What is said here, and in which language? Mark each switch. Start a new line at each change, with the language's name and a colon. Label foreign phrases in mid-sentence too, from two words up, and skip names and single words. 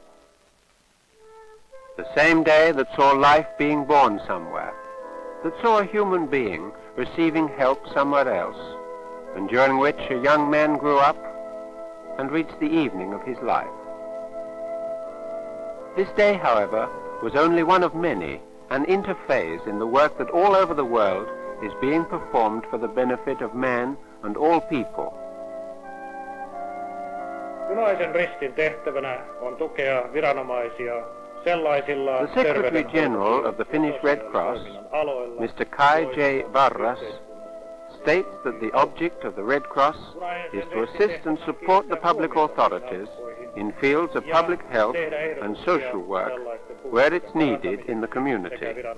English: The same day that saw life being born somewhere, that saw a human being receiving help somewhere else, and during which a young man grew up and reached the evening of his life. This day, however, was only one of many, an interphase in the work that all over the world is being performed for the benefit of man and all people.
Finnish: Punaisen Ristin tehtävänä on tukea viranomaisia sellaisilla
English: The Secretary General of the Finnish Red Cross, Mr. Kai J. Warras, states that the object of the Red Cross is to assist and support the public authorities in fields of public health and social work where it's needed in the community.